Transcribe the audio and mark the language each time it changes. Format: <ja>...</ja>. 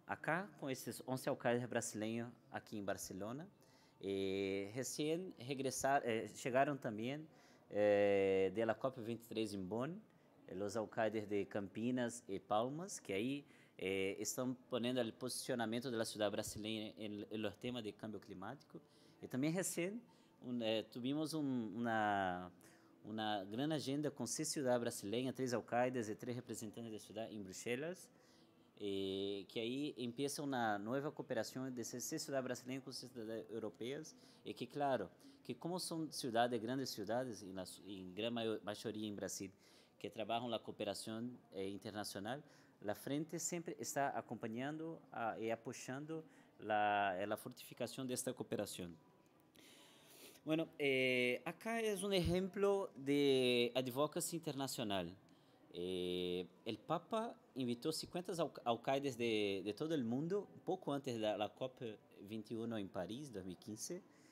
<es>Acá, con estos 11 alcaldes brasileños aquí en Barcelona, recién llegaron también de la COP23 en Bonn, los alcaldes de Campinas y Palmas, que ahí están poniendo el posicionamiento de la ciudad brasileña en los temas de cambio climático. Y también recién tuvimos una gran agenda con 6 ciudades brasileñas, 3 alcaldes y 3 representantes de ciudad en Bruselas,</es> <pt>que aí empieza uma nova cooperação de cidades brasileiras com cidades europeias, e que, claro, que como são grandes cidades, em grande maioria em Brasil, que trabalham na cooperação internacional, a frente sempre está acompanhando e apoiando a fortificação desta cooperação.</pt> <es>Bueno, acá es un ejemplo de advocacy internacional. El Papa invitó 50 alcaldes de todo el mundo, un poco antes de la COP21 en París, 2015.</es>